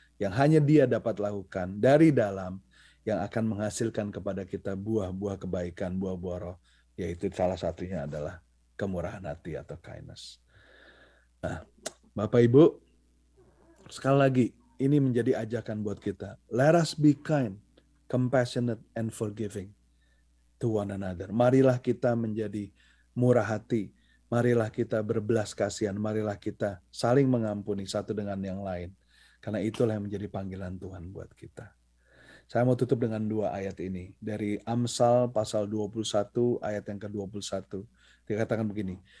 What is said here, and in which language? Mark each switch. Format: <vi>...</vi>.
<id>yang hanya Dia dapat lakukan dari dalam, yang akan menghasilkan kepada kita buah-buah kebaikan, buah-buah roh, yaitu salah satunya adalah kemurahan hati atau kindness. Nah, Bapak Ibu, sekali lagi, ini menjadi ajakan buat kita.</id> <en>Let us be kind, compassionate, and forgiving to one another.</en> <id>Marilah kita menjadi murah hati. Marilah kita berbelas kasihan. Marilah kita saling mengampuni satu dengan yang lain. Karena itulah yang menjadi panggilan Tuhan buat kita. Saya mau tutup dengan 2 ayat ini. Dari Amsal pasal 21 ayat yang ke-21. Dikatakan begini.</id>